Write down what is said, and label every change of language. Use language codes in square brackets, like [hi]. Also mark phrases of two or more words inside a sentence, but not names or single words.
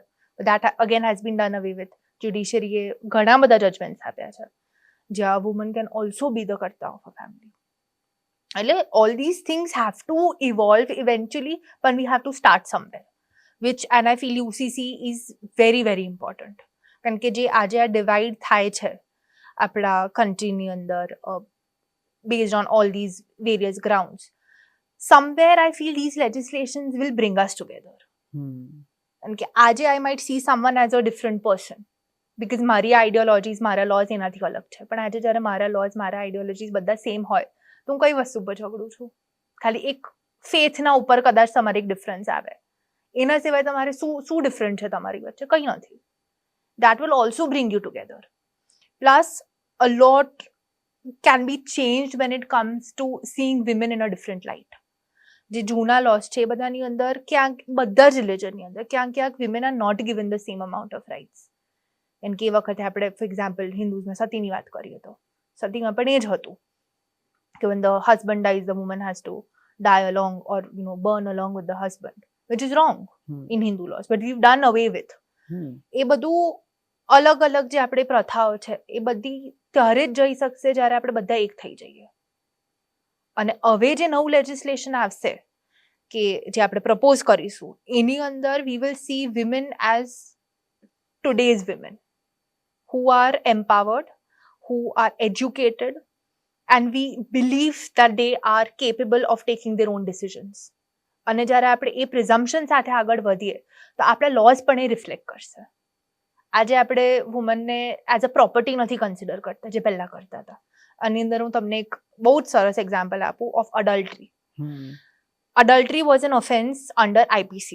[en] That again has been done away with. [gu] જ્યુડિશરીએ ઘણા બધા જજમેન્ટ્સ આપ્યા છે જ્યાં [en] woman can also be the karta of a family. એટલે all these things have to evolve eventually, but we have to start somewhere, which and I feel UCC is very very important. [gu] કારણ કે જે આજે આ ડિવાઈડ થાય છે આપણા કન્ટ્રીની અંદર [en] based on all these various grounds, somewhere I feel these legislations will bring us together. [gu] And આજે [en] I might see someone as a different person because [gu] મારી ideologies, મારા laws એનાથી અલગ છે, પણ આજે જ્યારે મારા laws, મારા ideologies બધા સેમ હોય તો હું કઈ વસ્તુ પર ઝઘડું છું? ખાલી એક ફેથના ઉપર કદાચ તમારે એક ડિફરન્સ આવે, એના સિવાય તમારે શું ડિફરન્ટ છે તમારી વચ્ચે? કંઈ નથી. [en] That will also bring you together. Plus a lot can be changed when it comes to seeing women in a different light. [gu] જે જૂના લોસ છે એ બધાની અંદર ક્યાંક બધા જ રિલિજનની અંદર ક્યાંક [en] women are not given the same amount of rights. [gu] કેમ કે એ વખતે આપણે ફોર એક્ઝામ્પલ હિન્દુઝમાં સતીની વાત કરીએ તો સતીમાં પણ એ જ હતું કે [en] when the husband dies the woman has to die along or burn along with the husband, which is wrong in Hindu laws, but we've done away with. [gu] એ બધું અલગ અલગ જે આપણે પ્રથાઓ છે એ બધી ત્યારે જ જઈ શકશે જ્યારે આપણે બધા એક થઈ જઈએ. અને હવે જે નવું લેજિસ્લેશન આવશે કે જે આપણે પ્રપોઝ કરીશું એની અંદર [en] we will see women as today's women who are empowered, who are educated, and we believe that they are capable of taking their own decisions. [gu] અને જ્યારે આપણે એ પ્રિઝમ્પશન સાથે આગળ વધીએ તો આપણા લોઝ પણ એ રિફ્લેક્ટ કરશે. આજે આપણે વુમનને [en] as a property [gu] નથી કન્સિડર કરતા જે પહેલા કરતા હતા. આની અંદર હું તમને એક બહુ જ સરસ એક્ઝામ્પલ આપું [en] of adultery. Adultery was an offence under IPC.